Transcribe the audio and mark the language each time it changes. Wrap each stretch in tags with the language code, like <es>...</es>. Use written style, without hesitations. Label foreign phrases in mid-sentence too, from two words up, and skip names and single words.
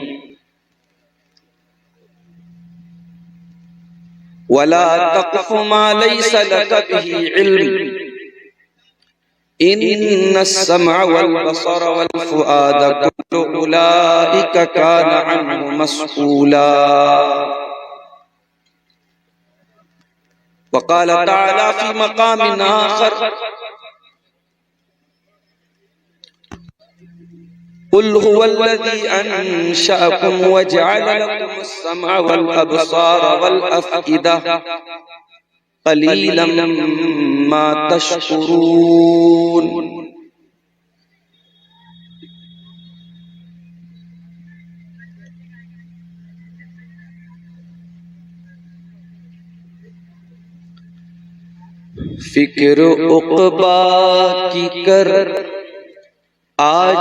<ar>ولا تقف ما ليس لك به علم إن السمع والبصر والفؤاد كل أولئك كان عنه مسؤولا. وقال تعالى في مقام آخر قل هو الذي أنشأكم وجعل لكم السمع والأبصار والأفئدة قليلا ما تشكرون.</ar> <hi>फिक्र उक़बा की कर आज</hi>